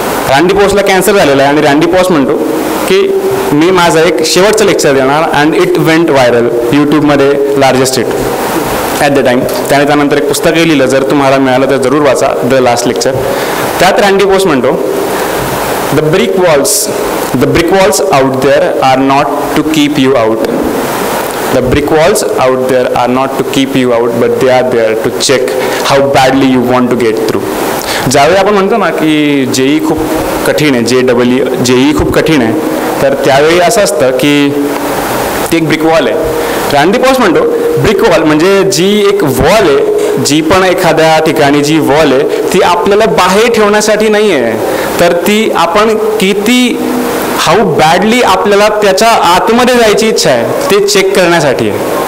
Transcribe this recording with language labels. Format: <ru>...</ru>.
<mr>रँडी पॉशला cancer झालेला आहे आणि रँडी पॉश म्हणतो की मी माझं एक शेवटचं लेक्चर देणार</mr> <en>And it went viral यूट्यूबमध्ये largest hit at the time.</en> <mr>त्यानंतर एक पुस्तकही लिहिलं, जर तुम्हाला मिळालं तर जरूर वाचा, द लास्ट लेक्चर. त्यात रँडी पॉश म्हणतो</mr> <en>The brick walls out there are not to keep you out. The brick walls out there are not to keep you out, but they are there to check how badly you want to get through.</en> <mr>ज्यावेळी आपण म्हणतो ना की JEE खूप कठीण आहे, JEE खूप कठीण आहे, तर त्यावेळी असं असतं की ती एक ब्रिक वॉल आहे. रँडी पॉश म्हणतो ब्रिक वॉल म्हणजे जी एक वॉल आहे, जी पण एखाद्या ठिकाणी जी वॉल आहे ती आपल्याला बाहेर ठेवण्यासाठी नाही आहे, तर ती आपण किती</mr> <en>how badly</en> <mr>आपल्याला त्याच्या आतमध्ये जायची इच्छा आहे ते चेक करण्यासाठी आहे.</mr>